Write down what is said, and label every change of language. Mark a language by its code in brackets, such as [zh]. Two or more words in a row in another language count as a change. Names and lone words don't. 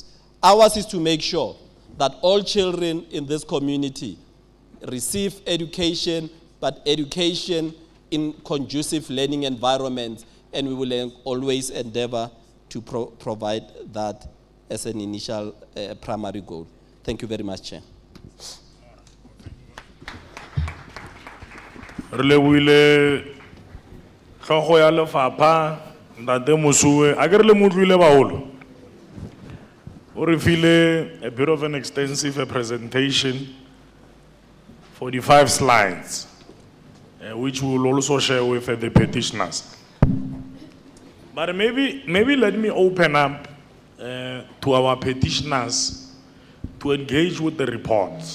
[en] Ours is to make sure that all children in this community receive education, but education in conducive learning environments, and we will always endeavor to provide that as an initial primary goal. Thank you very much, Chair. [tn] Relewile tlhogo ya lefapha ntate Mosuwe a ke re le motlwile baholo o re file [en] a bit of an extensive presentation, 45 slides, which we will also share with the petitioners. But maybe let me open up to our petitioners to engage with the reports.